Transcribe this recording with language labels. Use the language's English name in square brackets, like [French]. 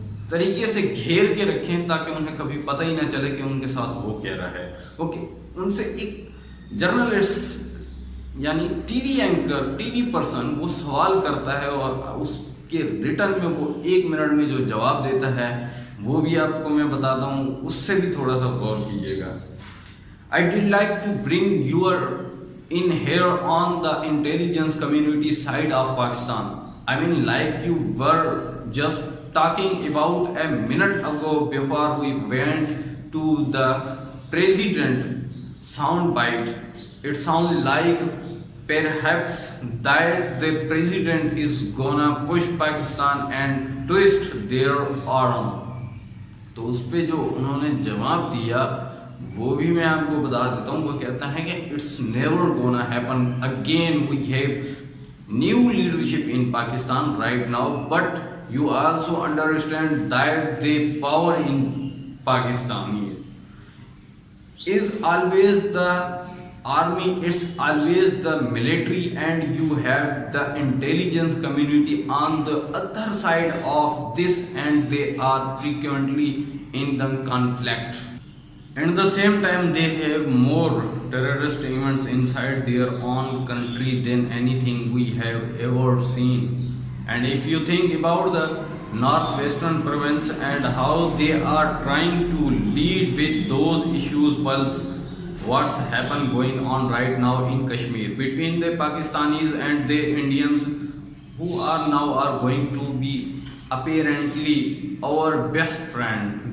[Urdu] طریقے سے گھیر کے رکھیں تاکہ انہیں کبھی پتہ ہی نہ چلے کہ ان کے ساتھ ہو کیا رہا ہے۔ اوکے، ان سے ایک جرنلسٹ یعنی T V anchor, T V person وہ سوال کرتا ہے اور اس کے ریٹرن میں وہ 1 منٹ میں جو جواب دیتا ہے وہ بھی آپ کو میں بتاتا ہوں، اس سے بھی تھوڑا سا غور کیجیے گا۔ [English] I did like to bring you in here on the intelligence community side of Pakistan. I mean, like you were just talking about a minute ago before we went to the president soundbite. It sounds like perhaps that the president is gonna push Pakistan and twist their arm. [Urdu] تو اس پہ جو انہوں نے جواب دیا وہ بھی میں آپ کو بتا دیتا ہوں۔ وہ کہتا ہے کہ [English] It's never gonna happen again, we have new leadership in Pakistan right now, but you also understand that the power in Pakistan is always the army, it's always the military, and you have the intelligence community on the other side of this, and they are frequently in the conflict. At the same time, they have more terrorist events inside their own country than anything we have ever seen. And if you think about the northwestern province and how they are trying to lead with those issues, plus what's happened going on right now in Kashmir between the Pakistanis and the Indians, who are now going to be apparently our best friend.